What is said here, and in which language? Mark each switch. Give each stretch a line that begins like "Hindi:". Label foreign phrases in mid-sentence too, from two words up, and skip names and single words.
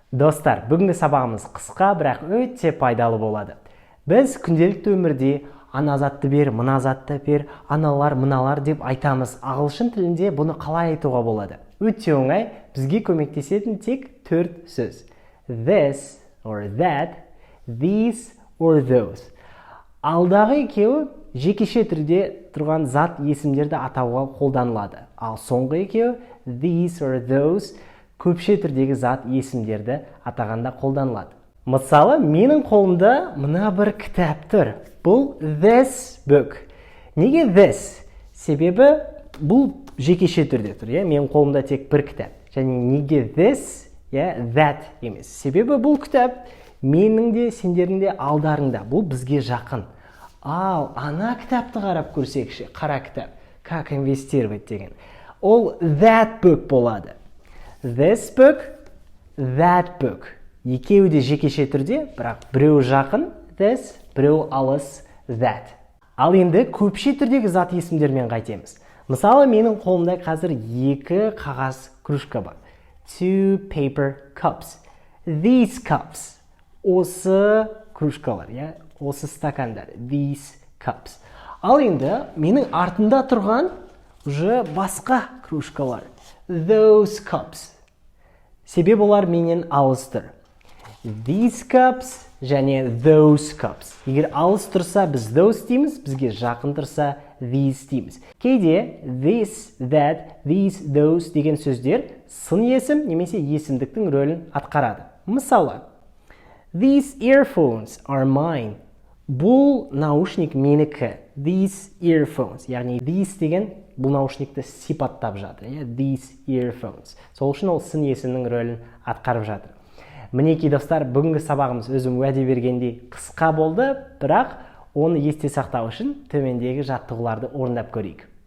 Kazakh: Достар, бүгінгі сабағымыз қысқа, бірақ өте пайдалы болады. Біз күнделікті өмірде ана затты бер, мына затты бер, аналар, мыналар деп айтамыз. Ағылшын тілінде бұны қалай айтуға болады? Өте оңай, бізге көмектесетін тек 4 сөз.
English: This or that, these or those.
Kazakh: Алдағы екеуі жекеше түрде тұрған зат есімдерді атауға қолданылады. Ал соңғы екеуі
English: these or those
Kazakh: көпше түрдегі зат есімдерді атағанда қолданылады. Мысалы, менің қолымда мына бір кітап тұр.
English: Бұл this book. Неге this?
Kazakh: Себебі бұл жекеше түрде тұр. Менің қолымда тек бір кітап. Және неге
English: this, that
Kazakh: емес. Себебі бұл кітап менің де, сендердің де алдарыңда. Бұл бізге жақын. Ал, ана кітапты қарап көрсекші, қара кітап.
Russian: Как инвестировать деген.
Kazakh: Ол
English: that book
Kazakh: болады.
English: This book, that book.
Kazakh: Екеуі де жекеше түрде, бірақ біреу жақын, this, біреу алыс, that. Ал енді көпше түрдегі зат есімдермен қайтеміз. Мысалы, менің қолымда қазір 2 қағаз кружка бар.
English: 2 paper cups. These cups.
Kazakh: Осы кружкалар, осы стакандар.
English: These cups.
Kazakh: Ал енді менің артында тұрған уже басқа кружкалар.
English: Those cups.
Kazakh: Себебі олар менен алыс тұр.
English: These cups және those cups.
Kazakh: Егер алыс тұрса, біз those дейміз, бізге жақын тұрса, these дейміз. Кейде
English: this, that, these, those
Kazakh: деген сөздер сын есім немесе есімдіктің рөлін атқарады. Мысалы,
English: these earphones are mine.
Kazakh: Бұл наушник менікі.
English: These earphones.
Kazakh: Яғни these деген бұл наушникті сипаттап жатыр.
English: These earphones.
Kazakh: Сол үшін ол сын есімнің рөлін атқарып жатыр. Мінекей достар, бүгінгі сабағымыз өзім уәде бергендей қысқа болды, бірақ оны есте сақтау үшін төмендегі жаттығуларды орындап көрейік.